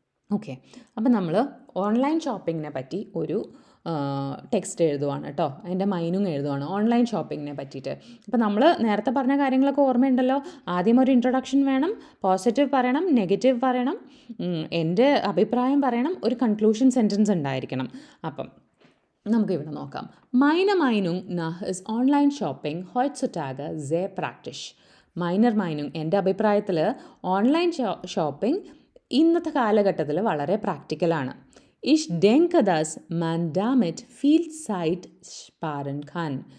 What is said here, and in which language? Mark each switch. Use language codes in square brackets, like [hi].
[ml] Okay, അപ്പം നമ്മൾ online ഷോപ്പിങ്ങിനെ പറ്റി ഒരു ടെക്സ്റ്റ് എഴുതുവാണ് കേട്ടോ, അതിൻ്റെ മൈനുങ് എഴുതുവാണ് ഓൺലൈൻ ഷോപ്പിങ്ങിനെ പറ്റിയിട്ട്. അപ്പോൾ നമ്മൾ നേരത്തെ പറഞ്ഞ കാര്യങ്ങളൊക്കെ ഓർമ്മയുണ്ടല്ലോ. ആദ്യം ഒരു ഇൻട്രൊഡക്ഷൻ വേണം, പോസിറ്റീവ് പറയണം, നെഗറ്റീവ് പറയണം, എൻ്റെ അഭിപ്രായം പറയണം, ഒരു കൺക്ലൂഷൻ സെൻറ്റൻസ് ഉണ്ടായിരിക്കണം. അപ്പം നമുക്കിവിടെ നോക്കാം. [de] Meine Meinung nach ist Online-Shopping heutzutage sehr praktisch. [ml] Minor മൈനുങ്, എൻ്റെ അഭിപ്രായത്തിൽ ഓൺലൈൻ ഷോപ്പിംഗ് ഇന്നത്തെ കാലഘട്ടത്തിൽ വളരെ പ്രാക്ടിക്കലാണ്. [de] Ich denke, dass man damit viel Zeit sparen kann.